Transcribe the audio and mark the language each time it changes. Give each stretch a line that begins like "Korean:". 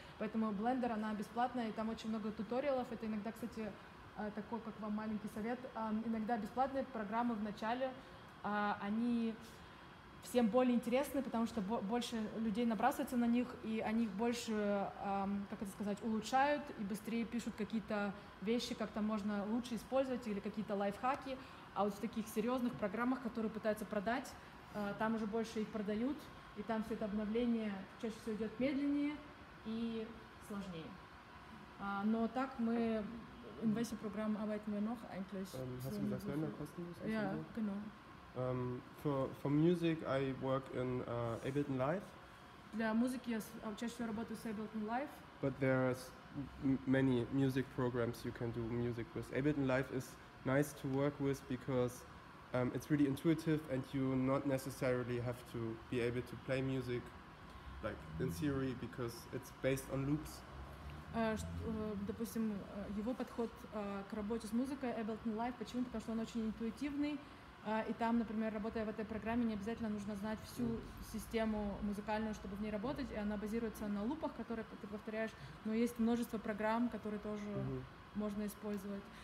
Russian: Поэтому Blender, она бесплатная, и там очень много туториалов. Это иногда, кстати, такой, как вам маленький совет, иногда бесплатные программы в начале, они всем более интересны, потому что больше людей набрасывается на них, и они их больше, как это сказать, улучшают и быстрее пишут какие-то вещи, как там можно лучше использовать, или какие-то лайфхаки. А вот в таких серьезных программах, которые пытаются продать, там уже больше их продают, и там все это обновление чаще всего идет медленнее и сложнее. Но так мы
German: in welche Programm arbeiten wir noch eigentlich? Hast du gesagt, Länder kostenlos? Ja, genau.
English: For music, I work in Ableton Live,
Russian: Для музыки я чаще всего работаю с Ableton Live.
English: but there's many music programs you can do music with. Ableton Live is nice to work with because it's really intuitive and you not necessarily have to be able to play music like in theory because it's based on loops.
Russian: Допустим, его подход к работе с музыкой Ableton Live, почему? Потому что он очень интуитивный, и там, например, работая в этой программе, не обязательно нужно знать всю систему музыкальную, чтобы в ней работать, и она базируется на лупах, которые ты повторяешь, но есть множество программ, которые тоже можно использовать.